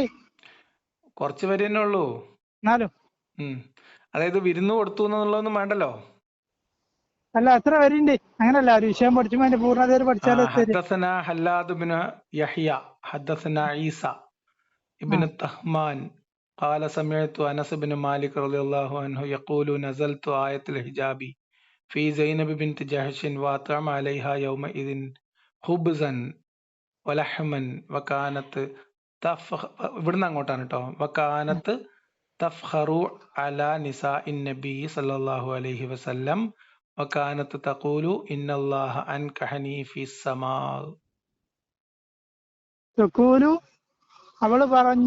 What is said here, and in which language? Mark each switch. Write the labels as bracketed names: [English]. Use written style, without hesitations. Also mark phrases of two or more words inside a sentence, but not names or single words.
[Malayalam] കുറച്ച് പേര് തന്നെ ഉള്ളൂ. എന്നാലും അതായത് വിരുന്ന് കൊടുത്തു എന്നുള്ളതൊന്നും വേണ്ടല്ലോ. അല്ല, എത്ര പേരുണ്ട്? അങ്ങനല്ല, ഒരു വിഷയം പഠിച്ചുമ്പോ അതിന്റെ പൂർണ്ണതയിൽ പഠിച്ചാലോ. [Arabic] حدثنا خلاد بن يحيى حدثنا عيسى بن طهمان قال سمعت أنس بن مالك رضي الله عنه يقول نزلت آية الحجاب في زينب بنت جحش وأطعم عليها يومئذ خبزا ولحما وكانت [Malayalam] ഇവിടുന്ന് അങ്ങോട്ടാണ് കേട്ടോ. [Arabic] وكانت تفخر على نساء النبي صلى الله عليه وسلم وكانت تقول إن الله أنكحني في السماء. [Malayalam] തഖൂലു അവള് പറഞ്ഞു.